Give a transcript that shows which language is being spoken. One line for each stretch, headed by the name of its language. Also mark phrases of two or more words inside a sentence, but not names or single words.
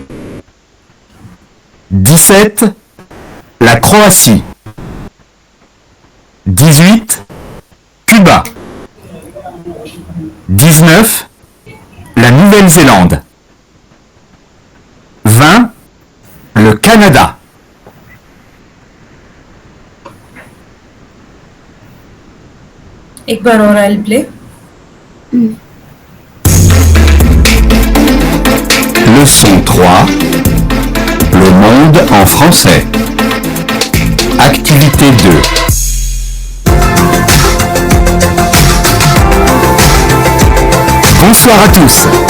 French: 17, la Croatie. 18, Cuba. 19, la Nouvelle-Zélande. 20, le Canada.
Hindi: एक बार और
English: I'll play.
French: Leçon 3. Le monde en français. Activité 2. Bonsoir à tous.